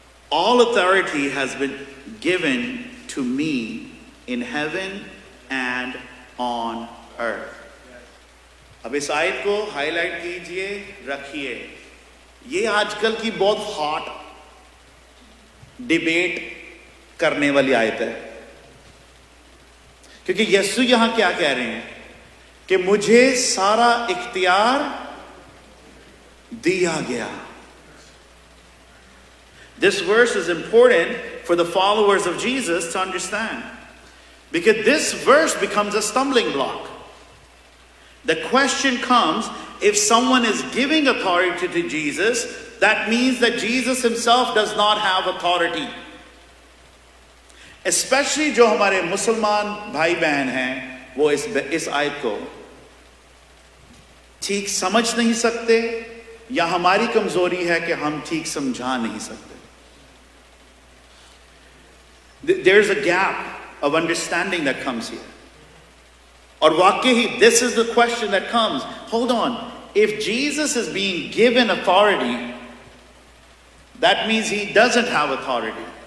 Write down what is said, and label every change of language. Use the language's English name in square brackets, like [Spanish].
[English] All authority has been given to me in heaven and on earth. [Hindi] अब इस आयत को हाईलाइट कीजिए, रखिए. ये आजकल की बहुत हॉट डिबेट करने वाली आयत है. क्योंकि यीशु यहां क्या कह रहे हैं कि मुझे सारा इख्तियार दिया गया. [English] This verse is important for the followers of Jesus to understand, because this verse becomes a stumbling block. The question comes, if someone is giving authority to Jesus, that means that Jesus himself does not have authority. [Hindi] Especially जो हमारे मुसलमान भाई बहन हैं, वो इस आयत को ठीक समझ नहीं सकते, या हमारी कमजोरी है कि हम ठीक समझा नहीं सकते. [English] There's a gap of understanding that comes here. Or वाकई, this is the question that comes. Hold on. If Jesus is being given authority, that means he doesn't have authority.